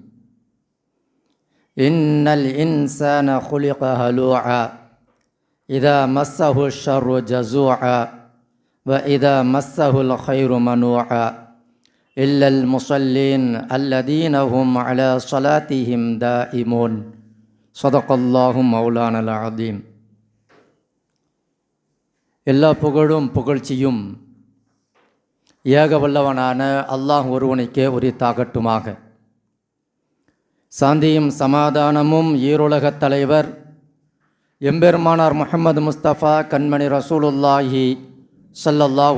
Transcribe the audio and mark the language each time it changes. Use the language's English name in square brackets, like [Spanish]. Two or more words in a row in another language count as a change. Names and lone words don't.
[Arabic] إن الإنسان خلق هلوعا إذا مسه الشر جزوعا وإذا مسه الخير منوعا إلا المصلين الذين هم على صلاتهم دائمون. صدق الله مولانا العظيم. [Tamil] எல்லா புகழும் புகழ்ச்சியும் ஏக வல்லவனான அல்லாஹ் ஒருவனுக்கே உரித்தாகட்டுமாக. சாந்தியும் சமாதானமும் ஈருலகத் தலைவர் எம்பெருமானார் முஹம்மது முஸ்தபா கண்மணி [Arabic] رسول الله صلى الله